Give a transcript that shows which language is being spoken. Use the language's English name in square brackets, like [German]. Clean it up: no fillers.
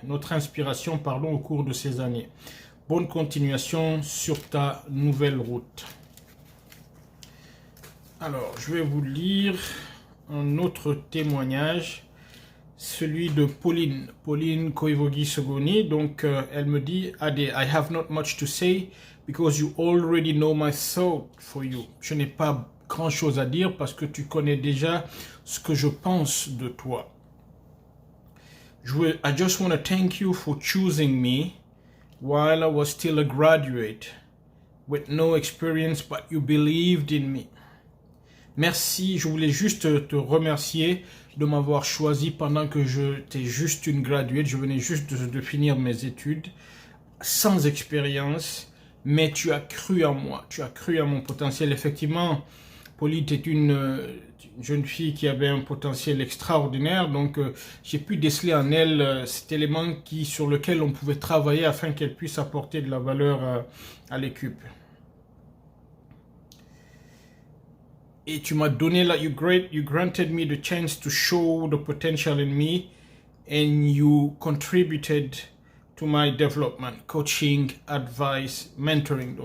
[French] Notre inspiration, pardon, au cours de ces années. Bonne continuation sur ta nouvelle route. Alors, je vais vous lire un autre témoignage, celui de Pauline Koivogi-Sogoni. Donc, elle me dit, [English] Adé, I have not much to say because you already know my thought for you. [French] Je n'ai pas grand-chose à dire parce que tu connais déjà ce que je pense de toi. [English] I just want to thank you for choosing me while I was still a graduate with no experience, but you believed in me. [French] Merci, je voulais juste te remercier de m'avoir choisi pendant que j'étais juste une graduate. Je venais juste de finir mes études, sans expérience, mais tu as cru en moi, tu as cru en mon potentiel. Effectivement, Pauline est une jeune fille qui avait un potentiel extraordinaire, donc j'ai pu déceler en elle cet élément sur lequel on pouvait travailler afin qu'elle puisse apporter de la valeur à l'équipe. Et tu m'as donné là, [English] you granted me the chance to show the potential in me, and you contributed to my development, coaching, advice, mentoring.